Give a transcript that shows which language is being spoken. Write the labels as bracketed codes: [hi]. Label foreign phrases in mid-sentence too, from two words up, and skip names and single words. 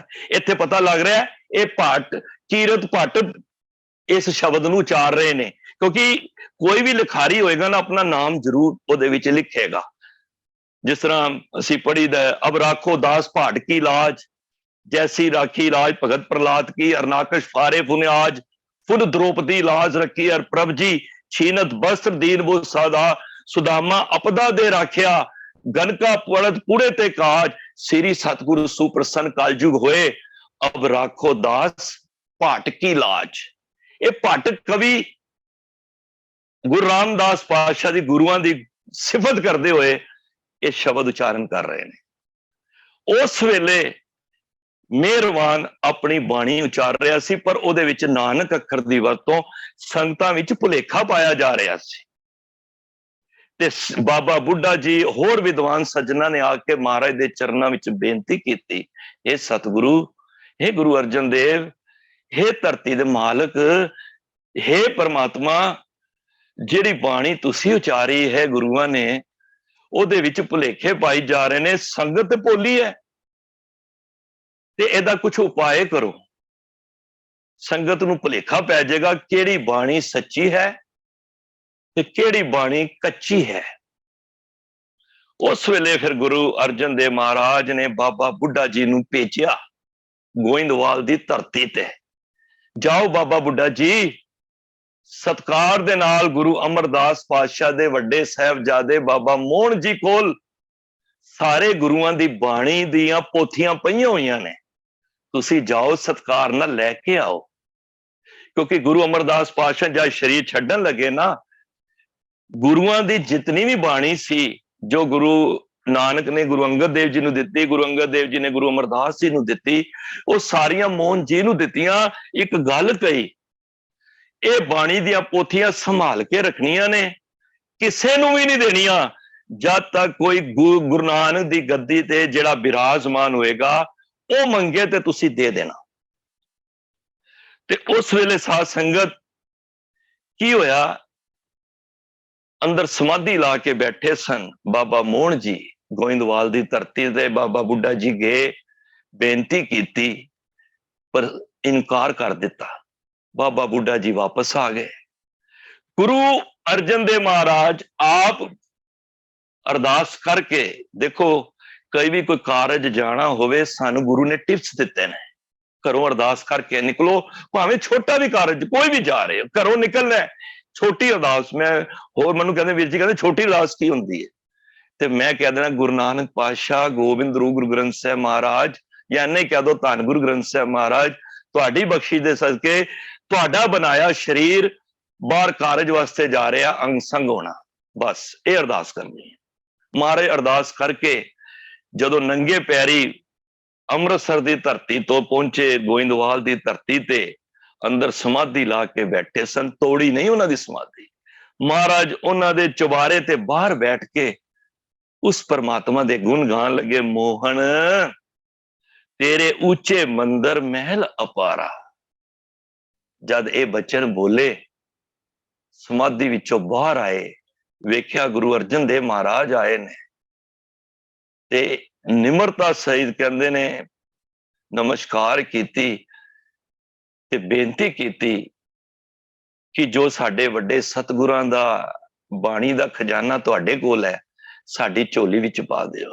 [pa] ਇੱਥੇ ਪਤਾ ਲੱਗ ਰਿਹਾ ਇਹ ਭਾਟ ਕੀਰਤ ਭੱਟ ਇਸ ਸ਼ਬਦ ਨੂੰ ਉਚਾਰ ਰਹੇ ਨੇ, ਕਿਉਂਕਿ ਕੋਈ ਵੀ ਲਿਖਾਰੀ ਹੋਏਗਾ ਨਾ ਆਪਣਾ ਨਾਮ ਜ਼ਰੂਰ ਉਹਦੇ ਵਿੱਚ ਲਿਖੇਗਾ। ਜਿਸ ਤਰ੍ਹਾਂ ਅਸੀਂ ਪੜ੍ਹੀਦਾ, [bra] ਅਬ ਰਾਖੋ ਦਾਸ ਭਾਟ ਕੀ ਲਾਜ, ਜੈਸੀ ਰਾਖੀ ਲਾਜ ਭਗਤ ਪ੍ਰਹਲਾਦ ਕੀ, ਅਰਨਾਕਸ਼ ਫਾਰੇ ਪੁਨਿਆਜ, फुल द्रौपदी लाज रखी और प्रभ जी छीनत वस्त्र दीन वो सादा सुदामा अपदा दे राख्या गनका पड़त पुड़े ते काज श्री सतगुरु सुप्रसन्न कालजुग होए अब राखो दास भट की लाज। [pa] ਯੇ ਭੱਟ ਕਵੀ ਗੁਰੂ ਰਾਮਦਾਸ ਪਾਤਸ਼ਾਹ ਦੀ ਗੁਰੂਆਂ ਦੀ ਸਿਫ਼ਤ ਕਰਤੇ ਹੁਏ ਯੇ ਸ਼ਬਦ ਉਚਾਰਣ ਕਰ ਰਹੇ ਹੈਂ। ਉਸ ਵੇਲੇ ਮਿਹਰਬਾਨ ਅਪਨੀ ਬਾਣੀ ਉਚਾਰ ਰਿਹਾ ਸੀ ਪਰ ਉਹਦੇ ਵਿਚ ਨਾਨਕ ਅੱਖਰ ਦੀ ਵਰਤੋਂ ਸੰਗਤਾਂ ਵਿਚ ਭੁਲੇਖਾ ਪਾਇਆ ਜਾ ਰਿਹਾ ਸੀ ਤੇ ਬਾਬਾ ਬੁੱਢਾ ਜੀ ਹੋਰ ਵਿਦਵਾਨ ਸੱਜਣਾਂ ਨੇ ਆਕੇ ਮਹਾਰਾਜ ਦੇ ਚਰਨਾਂ ਵਿਚ ਬੇਨਤੀ ਕੀਤੀ, ਹੇ ਸਤਿਗੁਰੂ, ਹੇ ਗੁਰੂ ਅਰਜਨ ਦੇਵ, ਹੇ ਧਰਤੀ ਦੇ ਮਾਲਕ, ਹੇ ਪਰਮਾਤਮਾ, ਜਿਹੜੀ ਬਾਣੀ ਤੁਸੀਂ ਉਚਾਰੀ ਹੈ ਗੁਰੂਆਂ ਨੇ ਉਹਦੇ ਵਿੱਚ ਭੁਲੇਖੇ ਪਾਈ ਜਾ ਰਹੇ ਨੇ, ਸੰਗਤ ਭੋਲੀ ਹੈ ਤੇ ਇਹਦਾ ਕੁਝ ਉਪਾਏ ਕਰੋ। ਸੰਗਤ ਨੂੰ ਭੁਲੇਖਾ ਪੈ ਜਾਏਗਾ ਕਿਹੜੀ ਬਾਣੀ ਸੱਚੀ ਹੈ ਤੇ ਕਿਹੜੀ ਬਾਣੀ ਕੱਚੀ ਹੈ। ਉਸ ਵੇਲੇ ਫਿਰ ਗੁਰੂ ਅਰਜਨ ਦੇਵ ਮਹਾਰਾਜ ਨੇ ਬਾਬਾ ਬੁੱਢਾ ਜੀ ਨੂੰ ਭੇਜਿਆ ਗੋਇੰਦਵਾਲ ਦੀ ਧਰਤੀ ਤੇ, ਜਾਓ ਬਾਬਾ ਬੁੱਢਾ ਜੀ ਸਤਿਕਾਰ ਦੇ ਨਾਲ ਗੁਰੂ ਅਮਰਦਾਸ ਪਾਤਸ਼ਾਹ ਦੇ ਵੱਡੇ ਸਾਹਿਬਜ਼ਾਦੇ ਬਾਬਾ ਮੋਹਨ ਜੀ ਕੋਲ ਸਾਰੇ ਗੁਰੂਆਂ ਦੀ ਬਾਣੀ ਦੀਆਂ ਪੋਥੀਆਂ ਪਈਆਂ ਹੋਈਆਂ ਨੇ, ਤੁਸੀਂ ਜਾਓ ਸਤਿਕਾਰ ਨਾਲ ਲੈਕੇ ਆਓ। ਕਿਉਂਕਿ ਗੁਰੂ ਅਮਰਦਾਸ ਪਾਤਸ਼ਾਹ ਜਬ ਸ਼ਰੀਰ ਛੱਡਣ ਲੱਗੇ ਨਾ, ਗੁਰੂਆਂ ਦੀ ਜਿਤਨੀ ਭੀ ਬਾਣੀ ਸੀ ਜੋ ਗੁਰੂ ਨਾਨਕ ਨੇ ਗੁਰੂ ਅੰਗਦ ਦੇਵ ਜੀ ਨੂੰ ਦਿੱਤੀ, ਗੁਰੂ ਅੰਗਦ ਦੇਵ ਜੀ ਨੇ ਗੁਰੂ ਅਮਰਦਾਸ ਜੀ ਨੂੰ ਦਿੱਤੀ, ਵੋ ਸਾਰੀਆਂ ਮੋਹਨ ਜੀ ਨੂੰ ਦਿੱਤੀਆਂ। ਏਕ ਗੱਲ ਕਹੀ, ਇਹ ਬਾਣੀ ਦੀਆਂ ਪੋਥੀਆਂ ਸੰਭਾਲ ਕੇ ਰੱਖਣੀਆਂ ਨੇ, ਕਿਸੇ ਨੂੰ ਵੀ ਨਹੀਂ ਦੇਣੀਆਂ ਜਦ ਤੱਕ ਕੋਈ ਗੁਰੂ ਨਾਨਕ ਦੀ ਗੱਦੀ ਤੇ ਜਿਹੜਾ ਬਿਰਾਜਮਾਨ ਹੋਏਗਾ ਉਹ ਮੰਗੇ ਤੇ ਤੁਸੀਂ ਦੇ ਦੇਣਾ। ਤੇ ਉਸ ਵੇਲੇ ਸਾਧ ਸੰਗਤ ਕੀ ਹੋਇਆ, ਅੰਦਰ ਸਮਾਧੀ ਲਾ ਕੇ ਬੈਠੇ ਸਨ ਬਾਬਾ ਮੋਹਨ ਜੀ, ਗੋਇੰਦਵਾਲ ਦੀ ਧਰਤੀ ਤੇ ਬਾਬਾ ਬੁੱਢਾ ਜੀ ਗਏ, ਬੇਨਤੀ ਕੀਤੀ ਪਰ ਇਨਕਾਰ ਕਰ ਦਿੱਤਾ। ਬਾਬਾ ਬੁੱਢਾ ਜੀ ਵਾਪਸ ਆ ਗਏ। ਗੁਰੂ ਅਰਜਨ ਦੇਵ ਮਹਾਰਾਜ ਆਪ ਅਰਦਾਸ ਕਰਕੇ ਦੇਖੋ, ਕਈ ਭੀ ਕੋਈ ਕਾਰਜ ਜਾਣਾ ਹੋਵੇ ਸਾਨੂੰ ਗੁਰੂ ਨੇ ਟਿਪਸ ਦਿੱਤੇ ਨੇ, ਘਰੋਂ ਅਰਦਾਸ ਕਰਕੇ ਨਿਕਲੋ, ਭਾਵੇਂ ਛੋਟਾ ਭੀ ਕਾਰਜ ਕੋਈ ਭੀ ਜਾ ਰਹੇ ਹੋ ਘਰੋਂ ਨਿਕਲਣਾ ਹੈ, ਛੋਟੀ ਅਰਦਾਸ। ਮੈਂ ਹੋਰ ਮੈਨੂੰ ਕਹਿੰਦੇ ਵੀਰ ਜੀ ਕਹਿੰਦੇ ਛੋਟੀ ਅਰਦਾਸ ਕੀ ਹੁੰਦੀ ਹੈ, ਤੇ ਮੈਂ ਕਹਿ ਦੇਣਾ ਗੁਰੂ ਨਾਨਕ ਪਾਤਸ਼ਾਹ ਗੋਬਿੰਦ ਰੂਪ ਗੁਰੂ ਗ੍ਰੰਥ ਸਾਹਿਬ ਮਹਾਰਾਜ, ਯਾ ਨਹੀਂ ਕਹਿ ਦੋ ਧੰਨ ਗੁਰੂ ਗ੍ਰੰਥ ਸਾਹਿਬ ਮਹਾਰਾਜ, ਤੁਹਾਡੀ ਬਖ਼ਸ਼ੀ ਦੇ ਸਦਕੇ ਤੁਹਾਡਾ ਬਣਾਇਆ ਸ਼ਰੀਰ ਬਾਹਰ ਕਾਰਜ ਵਾਸਤੇ ਜਾ ਰਿਹਾ, ਅੰਗ ਸੰਗ ਹੋਣਾ, ਬਸ ਇਹ ਅਰਦਾਸ ਕਰਨੀ ਹੈ। ਮਹਾਰਾਜ ਅਰਦਾਸ ਕਰਕੇ ਜਦੋਂ ਨੰਗੇ ਪੈਰੀ ਅੰਮ੍ਰਿਤਸਰ ਦੀ ਧਰਤੀ ਤੋਂ ਪਹੁੰਚੇ ਗੋਇੰਦਵਾਲ ਦੀ ਧਰਤੀ ਤੇ, ਅੰਦਰ ਸਮਾਧੀ ਲਾ ਕੇ ਬੈਠੇ ਸਨ, ਤੋੜੀ ਨਹੀਂ ਉਹਨਾਂ ਦੀ ਸਮਾਧੀ। ਮਹਾਰਾਜ ਉਹਨਾਂ ਦੇ ਚੁਬਾਰੇ ਤੇ ਬਾਹਰ ਬੈਠ ਕੇ ਉਸ ਪਰਮਾਤਮਾ ਦੇ ਗੁਣ ਗਾਣ ਲੱਗੇ, ਮੋਹਨ ਤੇਰੇ ਉੱਚੇ ਮੰਦਰ ਮਹਿਲ ਅਪਾਰਾ। ਜਦ ਯੇ ਬਚਨ ਬੋਲੇ ਸਮਾਧੀ ਵਿਚੋਂ ਬਾਹਰ ਆਏ, ਵੇਖਿਆ ਗੁਰੂ ਅਰਜਨ ਦੇਵ ਮਹਾਰਾਜ ਆਏ ਨੇ ਤੇ ਨਿਮਰਤਾ ਸਹਿਤ ਕਹਿੰਦੇ ਨੇ ਨਮਸਕਾਰ ਕੀਤੀ ਤੇ ਬੇਨਤੀ ਕੀਤੀ ਕਿ ਜੋ ਸਾਡੇ ਵੱਡੇ ਸਤਿਗੁਰਾਂ ਦਾ ਬਾਣੀ ਦਾ ਖ਼ਜ਼ਾਨਾ ਤੁਹਾਡੇ ਕੋਲ ਹੈ, ਸਾਡੀ ਝੋਲੀ ਵਿਚ ਪਾ ਦਿਓ।